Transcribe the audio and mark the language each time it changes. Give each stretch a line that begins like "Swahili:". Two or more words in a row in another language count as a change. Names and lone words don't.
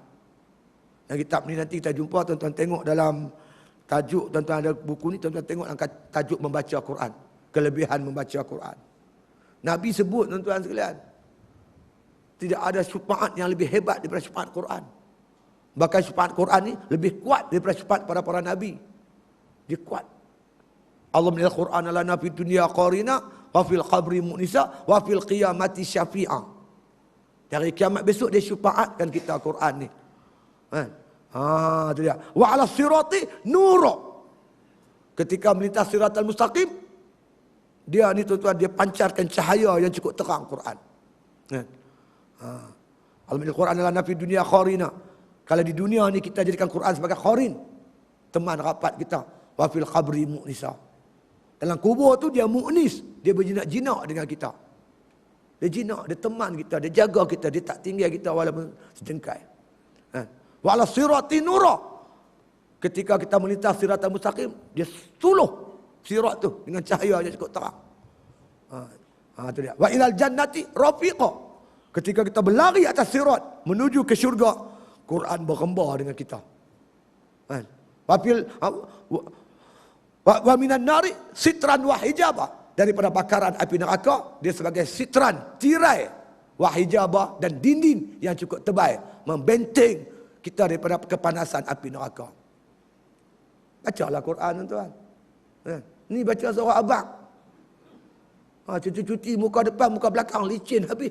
Malay: Yang kitab ni nanti kita jumpa, tuan-tuan tengok dalam tajuk, tuan-tuan ada buku ni, tuan-tuan tengok dalam tajuk membaca Quran. Kelebihan membaca Quran. Nabi sebut tuan-tuan sekalian, tidak ada syafaat yang lebih hebat daripada syafaat Quran. Bahkan syafaat Quran ni lebih kuat daripada syafaat para Nabi. Dia kuat. Allah menilai Quran
Arabic: لنا في الدنيا قرينا وفي القبر مؤنسا وفي القيامة شافعة.
Malay: Dari kiamat besok dia syafaatkan kita Quran ni. Itu dia.
Arabic: وعلى الصراط نورا.
Malay: Ketika melintas
Arabic: الصراط المستقيم,
Malay: dia ni tuan-tuan dia pancarkan cahaya yang cukup terang Quran. Allah menilai Quran
Arabic: لنا في الدنيا قرينا.
Malay: Kalau di dunia ni kita jadikan Quran sebagai qarin, teman rapat kita.
Arabic: وفي القبر مؤنسا.
Malay: Dalam kubur tu dia mu'nis. Dia berjinak-jinak dengan kita. Dia jinak, dia teman kita, dia jaga kita, dia tak tinggal kita walaupun sejengkai.
Arabic: وعلى الصراط نورا.
Malay: Ketika kita melintas
Arabic: الصراط المستقيم,
Malay: dia suluh sirat tu dengan cahaya yang cukup terang. Tu dia.
Arabic: وإلى الجنة رفيقا.
Malay: Ketika kita berlari atas sirat menuju ke syurga, Quran berkembar dengan kita.
Arabic: ومن النار سترا وحجابا.
Malay: Daripada bakaran api neraka, dia sebagai sitran, tirai,
Arabic: وحجابا,
Malay: dan dinding yang cukup tebal, membenteng kita daripada kepanasan api neraka. Bacalah Quran, tuan-tuan. Ni baca surah Abaq. Cuti-cuti muka depan, muka belakang, licin habis.